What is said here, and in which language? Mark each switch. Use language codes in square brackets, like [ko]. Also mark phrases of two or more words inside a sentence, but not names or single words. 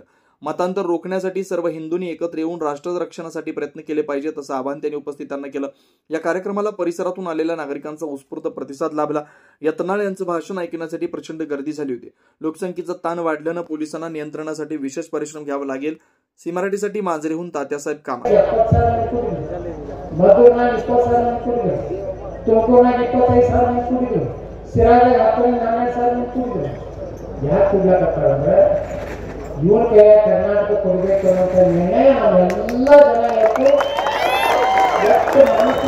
[mr] मतांतर रोखण्यासाठी सर्व हिंदूंनी एकत्र येऊन राष्ट्र रक्षणासाठी प्रयत्न केले पाहिजेत असं आवाहन त्यांनी उपस्थितांना केलं। या कार्यक्रमाला परिसरातून आलेल्या नागरिकांचा उत्स्फूर्त प्रतिसाद लाभला। यत्नाळ यांचं भाषण ऐकण्यासाठी प्रचंड गर्दी झाली होती। लोकसंख्येचा ताण वाढल्यानं पोलिसांना नियंत्रणासाठी विशेष परिश्रम घ्यावा लागेल। सी मराठीसाठी मांजरीहून तात्यासाहेब कामा। [kn] ಇವರಿಗೆ ಕರ್ನಾಟಕ ಕೊಡಬೇಕು ಅನ್ನೋ ನಿರ್ಣಯ ನಾವೆಲ್ಲ ಜನ ಎಷ್ಟು ಮನಸ್ಸು